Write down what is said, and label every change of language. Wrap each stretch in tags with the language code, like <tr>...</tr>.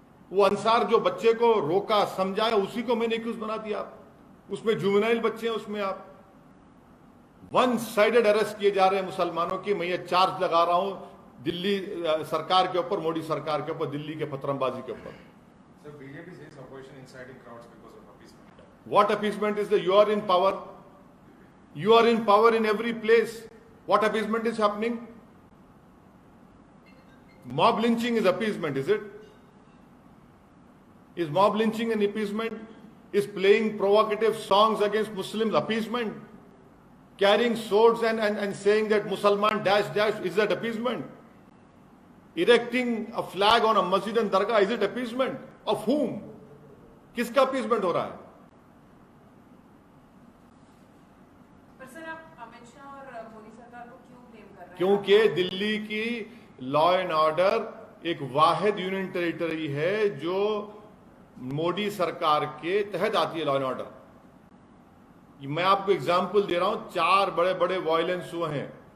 <hi>वो अंसार जो बच्चे को रोका समझाया, उसी को मैंने एक्यूज बना दिया आप। उसमें जुवेनाइल बच्चे हैं, उसमें आप वन साइडेड अरेस्ट किए जा रहे हैं मुसलमानों की। मैं ये चार्ज लगा रहा हूं दिल्ली सरकार के ऊपर, मोदी सरकार के ऊपर, दिल्ली के पथरमबाजी के ऊपर।</hi> <en>BJP says opposition inciting crowds because of appeasement. What appeasement is that? You are in power. You are in power in every place. What appeasement is happening? Mob lynching is appeasement, is it? Is mob lynching an appeasement? Is playing provocative songs against Muslims appeasement? Carrying swords and saying that Musalman dash dash, is that appeasement? Erecting a flag on a masjid and dargah, is it appeasement? Of whom?</en> <hi>किसका appeasement हो रहा है? पर sir, आप अमित शाह और मोदी सरकार को क्यों ब्लेम कर रहे हैं? क्योंकि दिल्ली की लॉ एंड ऑर्डर एक वाहिद यूनियन टेरिटरी है जो मोदी सरकार के तहत आती है। लॉ एंड ऑर्डर, मैं आपको एग्जाम्पल दे रहा हूं, 4 बड़े बड़े वायलेंस हुए हैं।</hi>